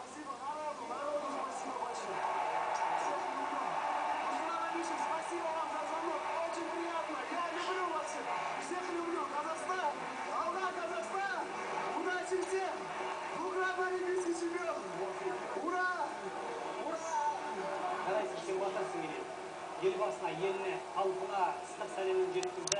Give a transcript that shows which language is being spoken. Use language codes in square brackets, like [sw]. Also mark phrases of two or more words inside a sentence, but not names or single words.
[ru] Спасибо вам за звонок. Очень приятно. Я люблю вас всех. Всех люблю. Казахстан. Алга, Казахстан. Удачи всем. Украина олимпийский чемпион. Ура! Ура! [kk] Жарайсың, сен батырсың, Ильин. Ел басына, еліне, халқына ыстық сәлемін жеткізді.